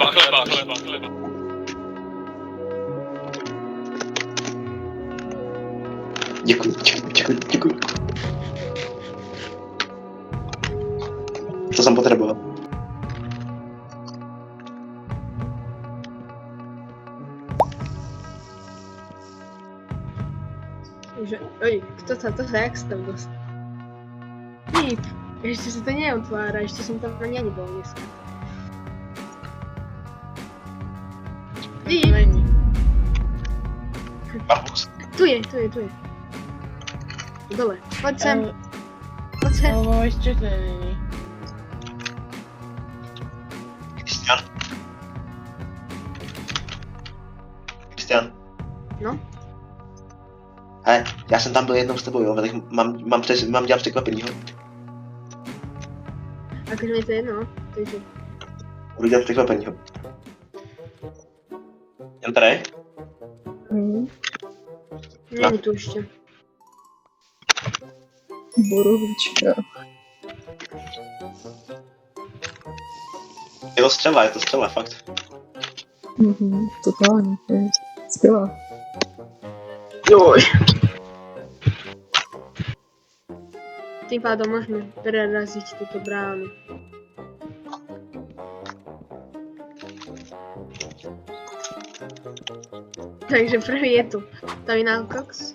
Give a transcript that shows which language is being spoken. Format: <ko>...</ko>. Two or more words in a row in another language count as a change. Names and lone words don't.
<cs>Děkuji. To jsem potřeboval. Takže,</cs> <sk>kto sa jak sa tam dostal? Nic, ešte sa to neotvára, ešte som tam ani nebol dneska. Bambus. Tu je. Dole, poď sem. Ale ešte to není. Kristian. No?</sk> <cs>Hele, já jsem tam byl jednou s tebou, jo, tak mám dělat překvapenýho.</cs> <sk>Akože mi to je jedno, no. Takže...</sk> <cs>Budu dělat překvapenýho. Jen tady?</cs> <sk>Nie tu ešte. Borovička.</sk> <cs>Je to střela, fakt. Totálně, to je skvělá.</cs> <sk>Joj. Tým pádom môžeme preraziť túto bránu. Takže prvý je tu Terminal Cox.</sk>